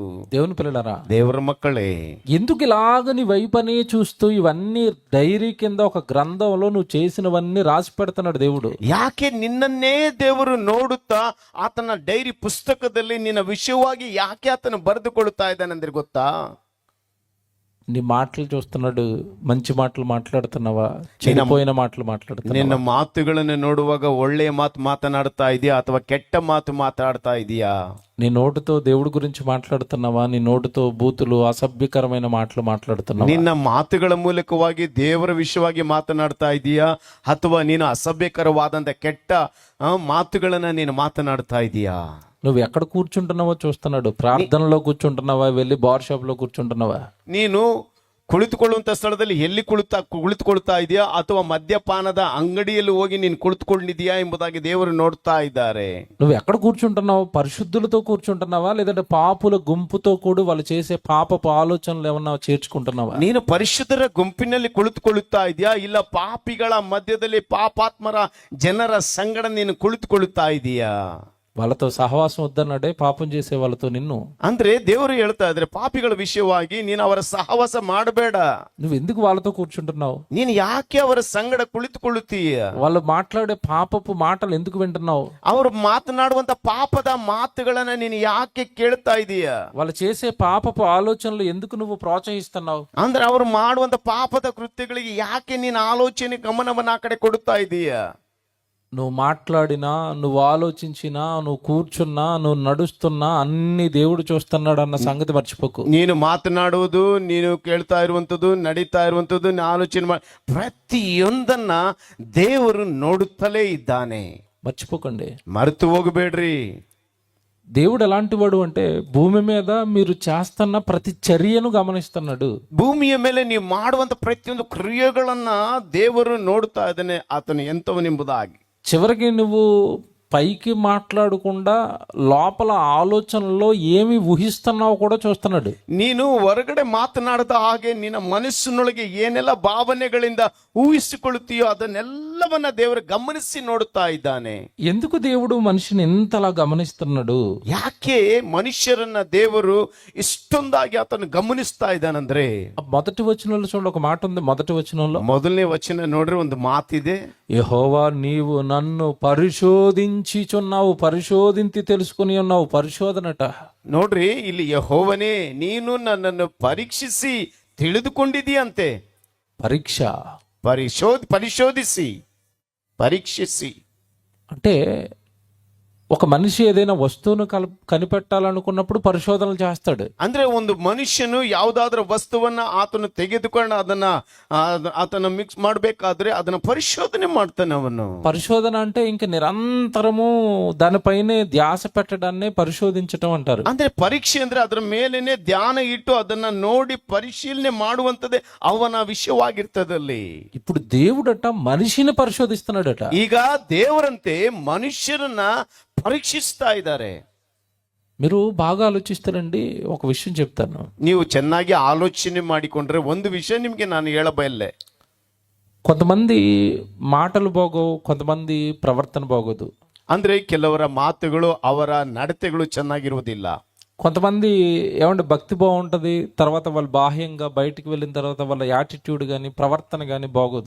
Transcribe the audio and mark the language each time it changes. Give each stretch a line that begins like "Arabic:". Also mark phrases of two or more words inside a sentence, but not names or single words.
Telugu: దేవుని పిల్లలారా,
Kannada: ದೇವರ ಮಕ್ಕಳೇ,
Telugu: ఎందుకు ఇలాగ నీ వైపనే చూస్తూ ఇవన్నీ డైరీ కింద ఒక గ్రంథంలో నువ్వు చేసినవన్నీ రాసి పెడుతున్నాడు దేవుడు.
Kannada: ಯಾಕೆ ನಿನ್ನನ್ನೇ ದೇವರು ನೋಡುತ್ತಾ ಆತನ ಡೈರಿ ಪುಸ್ತಕದಲ್ಲಿ ನಿನ್ನ ವಿಷಯವಾಗಿ ಯಾಕೆ ಆತನು ಬರೆದುಕೊಳ್ಳುತ್ತಾ ಇದ್ದಾನೆಂದ್ರೆ ಗೊತ್ತಾ?
Telugu: నీ మాటలు చూస్తున్నాడు. మంచి మాటలు మాట్లాడుతున్నావా, చెడిపోయిన మాటలు మాట్లాడుతున్నావా?
Kannada: ನಿನ್ನ ಮಾತುಗಳನ್ನು ನೋಡುವಾಗ ಒಳ್ಳೆಯ ಮಾತು ಮಾತನಾಡ್ತಾ ಇದೆಯಾ ಅಥವಾ ಕೆಟ್ಟ ಮಾತು ಮಾತಾಡ್ತಾ ಇದೆಯಾ?
Telugu: నీ నోటితో దేవుడి గురించి మాట్లాడుతున్నావా, నీ నోటితో బూతులు అసభ్యకరమైన మాటలు మాట్లాడుతున్నావా?
Kannada: ನಿನ್ನ ಮಾತುಗಳ ಮೂಲಕವಾಗಿ ದೇವರ ವಿಷಯವಾಗಿ ಮಾತನಾಡ್ತಾ ಇದೆಯಾ ಅಥವಾ ನೀನು ಅಸಭ್ಯಕರವಾದಂತ ಕೆಟ್ಟ ಮಾತುಗಳನ್ನ ನೀನು ಮಾತನಾಡ್ತಾ ಇದೆಯಾ?
Telugu: నువ్వు ఎక్కడ కూర్చుంటున్నావో చూస్తున్నాడు. ప్రార్థనలో కూర్చుంటున్నావా, వెళ్ళి
English: bar shop
Telugu: లో కూర్చుంటున్నావా?
Kannada: ನೀನು ಕುಳಿತುಕೊಳ್ಳುವಂತ ಸ್ಥಳದಲ್ಲಿ ಎಲ್ಲಿ ಕುಳಿತುಕೊಳ್ತಾ ಇದೆಯಾ ಅಥವಾ ಮದ್ಯಪಾನದ ಅಂಗಡಿಯಲ್ಲಿ ಹೋಗಿ ನೀನು ಕುಳಿತುಕೊಂಡಿದೆಯಾ ಎಂಬುದಾಗಿ ದೇವರು ನೋಡ್ತಾ ಇದ್ದಾರೆ.
Telugu: నువ్వు ఎక్కడ కూర్చుంటున్నావు? పరిశుద్ధులతో కూర్చుంటున్నావా, లేదంటే పాపుల గుంపుతో కూడా వాళ్ళు చేసే పాపపు ఆలోచనలు ఏమన్నా చేర్చుకుంటున్నావా?
Kannada: ನೀನು ಪರಿಶುದ್ಧರ ಗುಂಪಿನಲ್ಲಿ ಕುಳಿತುಕೊಳ್ಳುತ್ತಾ ಇದೆಯಾ ಇಲ್ಲ ಪಾಪಿಗಳ ಮಧ್ಯದಲ್ಲಿ ಪಾಪಾತ್ಮರ ಜನರ ಸಂಗಡ ನೀನು ಕುಳಿತುಕೊಳ್ಳುತ್ತಾ ಇದೆಯಾ?
Telugu: వాళ్ళతో సహవాసం వద్దన్నాడే పాపం చేసే వాళ్ళతో నిన్ను.
Kannada: ಅಂದ್ರೆ ದೇವರು ಹೇಳ್ತಾ ಇದ್ರೆ ಪಾಪಿಗಳ ವಿಷಯವಾಗಿ ನೀನು ಅವರ ಸಹವಾಸ ಮಾಡಬೇಡ.
Telugu: నువ్వు ఎందుకు వాళ్ళతో కూర్చుంటున్నావు?
Kannada: ನೀನು ಯಾಕೆ ಅವರ ಸಂಗಡ ಕುಳಿತುಕೊಳ್ಳುತ್ತೀಯ?
Telugu: వాళ్ళు మాట్లాడే పాపపు మాటలు ఎందుకు వింటున్నావు?
Kannada: ಅವರು ಮಾತನಾಡುವಂತ ಪಾಪದ ಮಾತುಗಳನ್ನ ನೀನು ಯಾಕೆ ಕೇಳ್ತಾ ಇದೀಯ?
Telugu: వాళ్ళు చేసే పాపపు ఆలోచనలు ఎందుకు నువ్వు ప్రోత్సహిస్తున్నావు?
Kannada: ಅಂದ್ರೆ ಅವರು ಮಾಡುವಂತ ಪಾಪದ ಕೃತ್ಯಗಳಿಗೆ ಯಾಕೆ ನೀನು ಆಲೋಚನೆ ಗಮನವನ್ನ ಆ ಕಡೆ ಕೊಡುತ್ತಾ ಇದೀಯ?
Telugu: నువ్వు మాట్లాడినా, నువ్వు ఆలోచించినా, నువ్వు కూర్చున్నా, నువ్వు నడుస్తున్నా అన్ని దేవుడు చూస్తున్నాడు అన్న సంగతి మర్చిపోకు.
Kannada: ನೀನು ಮಾತನಾಡುವುದು, ನೀನು ಕೇಳ್ತಾ ಇರುವಂತದ್ದು, ನಡೀತಾ ಇರುವಂತದ್ದು, ಆಲೋಚನೆ ಪ್ರತಿಯೊಂದನ್ನ ದೇವರು ನೋಡುತ್ತಲೇ ಇದ್ದಾನೆ.
Telugu: మర్చిపోకండి,
Kannada: ಮರೆತು ಹೋಗಬೇಡ್ರಿ.
Telugu: దేవుడు ఎలాంటి వాడు అంటే భూమి మీద మీరు చేస్తున్న ప్రతి చర్యను గమనిస్తున్నాడు.
Kannada: ಭೂಮಿಯ ಮೇಲೆ ನೀವು ಮಾಡುವಂತ ಪ್ರತಿಯೊಂದು ಕ್ರಿಯೆಗಳನ್ನ ದೇವರು ನೋಡುತ್ತಾ ಇದ್ದಾನೆ. ಆತನು ಎಂತವನೆಂಬುದಾಗಿ.
Telugu: చివరికి నువ్వు పైకి మాట్లాడకుండా లోపల ఆలోచనలో ఏమి ఊహిస్తున్నావో కూడా చూస్తున్నాడు.
Kannada: ನೀನು ಹೊರಗಡೆ ಮಾತನಾಡದ ಹಾಗೆ ನಿನ್ನ ಮನಸ್ಸಿನೊಳಗೆ ಏನೆಲ್ಲ ಭಾವನೆಗಳಿಂದ ಊಹಿಸಿಕೊಳ್ಳುತ್ತೀಯೋ ಅದನ್ನೆಲ್ಲವನ್ನ ದೇವರು ಗಮನಿಸಿ ನೋಡುತ್ತಾ ಇದ್ದಾನೆ.
Telugu: ఎందుకు దేవుడు మనిషిని ఇంతలా గమనిస్తున్నాడు?
Kannada: ಯಾಕೆ ಮನುಷ್ಯರನ್ನ ದೇವರು ಇಷ್ಟೊಂದಾಗಿ ಆತನು ಗಮನಿಸ್ತಾ ಇದ್ದಾನಂದ್ರೆ,
Telugu: మొదటి వచనంలో చూడండి, ఒక మాట ఉంది. మొదటి వచనంలో
Kannada: ಮೊದಲನೇ ವಚನ ನೋಡ್ರಿ, ಒಂದು ಮಾತಿದೆ.
Telugu: యెహోవా నీవు నన్ను పరిశోధించుచున్నావు, పరిశోధించి తెలుసుకుని ఉన్నావు. పరిశోధనట.
Kannada: ನೋಡ್ರಿ, ಇಲ್ಲಿ ಯೆಹೋವನೇ ನೀನು ನನ್ನನ್ನು ಪರೀಕ್ಷಿಸಿ ತಿಳಿದುಕೊಂಡಿದೀಯಂತೆ.
Telugu: పరీక్ష,
Kannada: ಪರಿಶೋಧಿಸಿ ಪರೀಕ್ಷಿಸಿ
Telugu: అంటే ఒక మనిషి ఏదైనా వస్తువును కనిపెట్టాలనుకున్నప్పుడు పరిశోధనలు చేస్తాడు.
Kannada: ಅಂದ್ರೆ ಒಂದು ಮನುಷ್ಯನು ಯಾವುದಾದ್ರೂ ವಸ್ತುವನ್ನ ಆತನು ತೆಗೆದುಕೊಂಡು ಆತನ ಮಿಕ್ಸ್ ಮಾಡಬೇಕಾದ್ರೆ ಅದನ್ನ ಪರಿಶೋಧನೆ ಮಾಡ್ತಾನೆ ಅವನು.
Telugu: పరిశోధన అంటే ఇంక నిరంతరము దానిపైనే ధ్యాస పెట్టడాన్నే పరిశోధించటం అంటారు.
Kannada: ಅಂದ್ರೆ ಪರೀಕ್ಷೆ ಅಂದ್ರೆ ಅದರ ಮೇಲೇನೆ ಧ್ಯಾನ ಇಟ್ಟು ಅದನ್ನ ನೋಡಿ ಪರಿಶೀಲನೆ ಮಾಡುವಂತದ್ದೇ ಅವನ ವಿಷಯವಾಗಿರ್ತದಲ್ಲಿ.
Telugu: ఇప్పుడు దేవుడట మనిషిని పరిశోధిస్తున్నాడట.
Kannada: ಈಗ ದೇವರಂತೆ ಮನುಷ್ಯರನ್ನ ಪರೀಕ್ಷಿಸ್ತಾ ಇದ್ದಾರೆ.
Telugu: మీరు బాగా ఆలోచిస్తారండి. ఒక విషయం చెప్తాను.
Kannada: ನೀವು ಚೆನ್ನಾಗಿ ಆಲೋಚನೆ ಮಾಡಿಕೊಂಡ್ರೆ ಒಂದು ವಿಷಯ ನಿಮ್ಗೆ ನಾನು ಹೇಳಬಲ್ಲೆ.
Telugu: కొంతమంది మాటలు బాగోవు, కొంతమంది ప్రవర్తన బాగోదు.
Kannada: ಅಂದ್ರೆ ಕೆಲವರ ಮಾತುಗಳು ಅವರ ನಡತೆಗಳು ಚೆನ್ನಾಗಿರುವುದಿಲ್ಲ.
Telugu: కొంతమంది ఏమంటే భక్తి బాగుంటది, తర్వాత వాళ్ళు బాహ్యంగా బయటికి వెళ్ళిన తర్వాత వాళ్ళ యాటిట్యూడ్ కానీ ప్రవర్తన కానీ బాగోదు.